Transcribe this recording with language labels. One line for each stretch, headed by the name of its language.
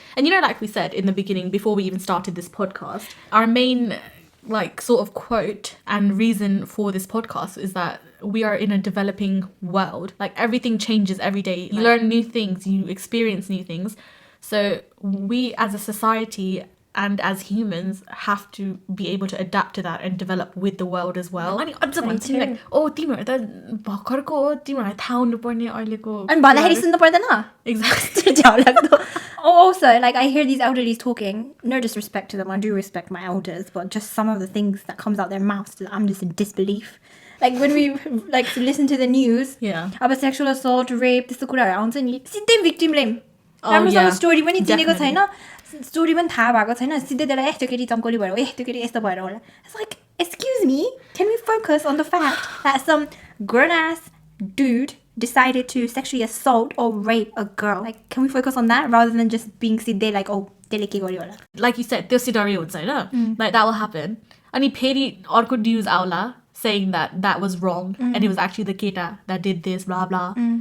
English: And you know, like we said in the beginning, before we even started this podcast, our main like sort of quote and reason for this podcast is that we are in a developing world. Like everything changes every day. You learn new things, you experience new things. So we as a society and as humans have to be able to adapt to that and develop with the world as well.
Nepali: अनि अझ भन्छ नि like oh तिमीहरु त भर्खरको हो तिमीहरुलाई थाहा हुनुपर्ने अहिलेको अनि भन्दाखेरि सुन्नु पर्दैन
English: Exactly. Also, like I hear these elderlies talking, no disrespect to them, I do respect my elders, but just some of the things that comes out their mouths, I'm just in disbelief. Like when we like listen to the news about sexual assault, rape,
Nepali: त्यस्तो कुराहरु आउँछ नि
English: सिधै victim blame.
Nepali: राम्रोसँग story पनि चिनेको छैन, story पनि थाहा भएको छैन, सिधै त्यसलाई त्यो केटी चम्कोली भएर त्यो केटी यस्तो भएर होला.
English: It's like, excuse me, can we focus on the fact that some grown ass dude decided to sexually assault or rape a girl? Like, can we focus on that rather than just being सिधै like, oh,
Nepali: त्यसले के गर्यो होला?
English: Like you said,
Nepali: त्यो scenario हुन्छ हैन,
English: like that will happen.
Nepali: अनि फेरि अर्को news आउला
English: saying that was wrong and it was actually the keta that did this, blah blah.